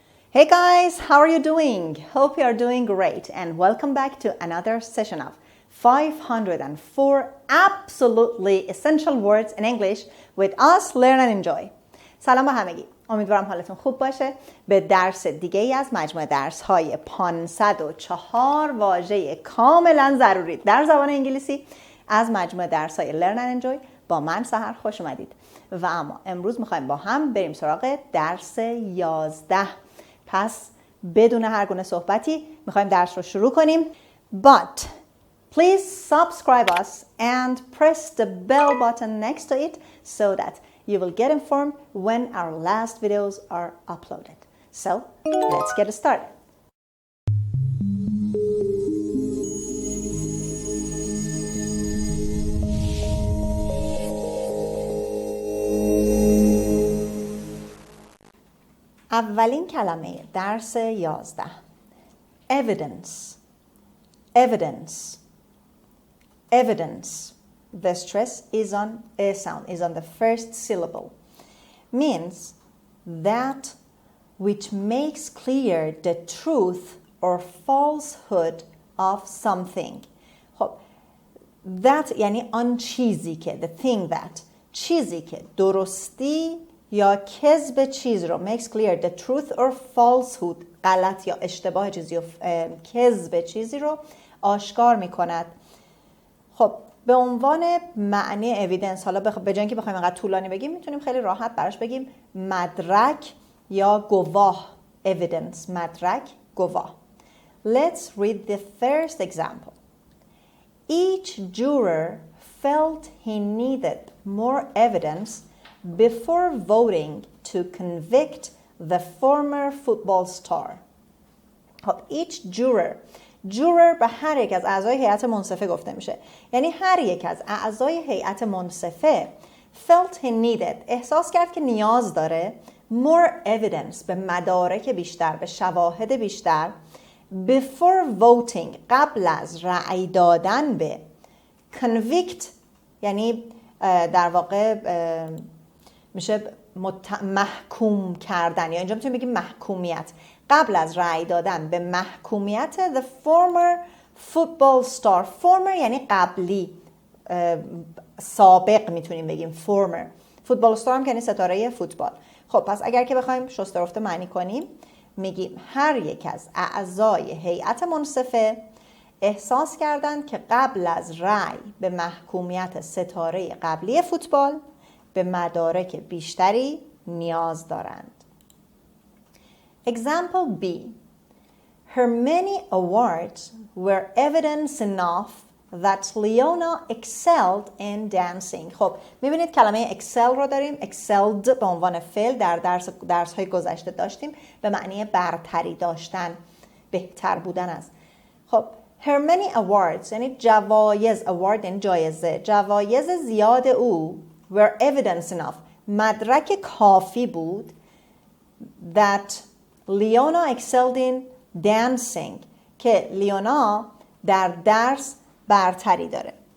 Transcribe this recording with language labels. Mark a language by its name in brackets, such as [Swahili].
[English] Hey guys, how are you doing? Hope you are doing great and welcome back to another session of 504 absolutely essential words in English with us, Learn and Enjoy. [Persian] سلام به همگی. امیدوارم حالتون خوب باشه. به درس دیگه ای از مجموعه درس های 504 واژه کاملا ضروری در زبان انگلیسی از مجموعه درس های Learn and Enjoy با من سحر خوش اومدید. و اما امروز میخوایم با هم بریم سراغ درس 11. پس بدون هر گونه صحبتی میخوایم درس رو شروع کنیم. [English] But please subscribe us and press the bell button next to it so that you will get informed when our last videos are uploaded. So, let's get started. [Persian] اولین کلمه درس 11 evidence. [English] Evidence. Evidence. The stress is on a sound, is on the first syllable. Means that which makes clear the truth or falsehood of something. [Persian] خب that یعنی آن چیزی که [English] the thing that [Persian] چیزی که درستی یا کذب چیز رو [English] makes clear the truth or falsehood [Persian] غلط یا اشتباه چیزی و کذب چیزی رو آشکار می کند. خب به عنوان معنی evidence حالا به جای اینکه بخوایم انقدر طولانی بگیم میتونیم خیلی راحت براش بگیم مدرک یا گواه. evidence مدرک گواه. [English] Let's read the first example. Each juror felt he needed more evidence before voting to convict the former football star. Each juror [Persian] به هر یک از اعضای هیئت منصفه گفته میشه. یعنی هر یک از اعضای هیئت منصفه [English] felt he needed [Persian] احساس کرد که نیاز داره [English] more evidence [Persian] به مدارک بیشتر، به شواهد بیشتر [English] before voting [Persian] قبل از رأی دادن به convict یعنی در واقع میشه محکوم کردن یا اینجا میتونیم بگیم محکومیت قبل از رأی دادن به محکومیت [English] the former football star. [Persian] former یعنی قبلی، سابق میتونیم بگیم former. football star هم که یعنی ستاره فوتبال. خب پس اگر که بخوایم شسته رفته معنی کنیم میگیم هر یک از اعضای هیئت منصفه احساس کردند که قبل از رأی به محکومیت ستاره قبلی فوتبال به مدارک بیشتری نیاز دارند. [English] Example B. Her many awards were evidence enough that Leona excelled in dancing. [Persian] خب میبینید کلمه excel رو داریم. excelled به عنوان فعل در درس های گذشته داشتیم به معنی برتری داشتن، بهتر بودن است. خب [English] her many awards [Persian] یعنی جوایز، award یعنی جایزه، جوایز زیاد او [English] were evidence enough [Persian] مدرک کافی بود [English] that Leona excelled in dancing [Persian] که لیونا در درس برتری داره.